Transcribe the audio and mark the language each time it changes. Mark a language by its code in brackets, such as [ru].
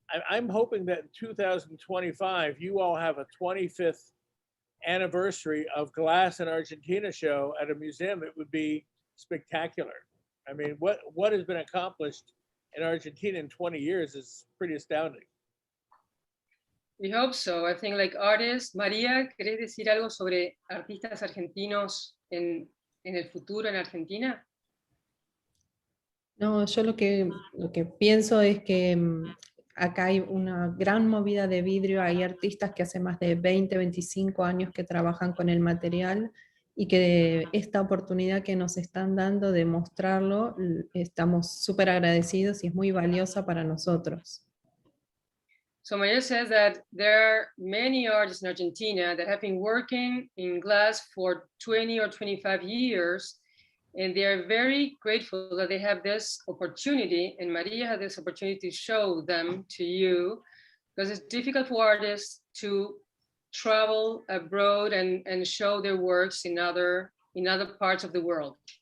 [en] I'm hoping that in 2025, you all have a 25th anniversary of Glass in Argentina show at a museum. It would be spectacular. I mean, what has been accomplished in Argentina in 20 years is pretty astounding. We hope so. I think like artists, [es] María, ¿querés decir algo sobre artistas argentinos en el futuro en Argentina? No, yo lo que pienso es que acá hay una gran movida de vidrio, hay artistas que hace más de 20, 25 años que trabajan con el material y que esta oportunidad que nos están dando de mostrarlo, estamos súper agradecidos y es muy valiosa para nosotros. [en] So Maria says that there are many artists in Argentina that have been working in glass for 20 or 25 years, and they are very grateful that they have this opportunity, and Maria had this opportunity to show them to you, because it's difficult for artists to travel abroad and show their works in other parts of the world.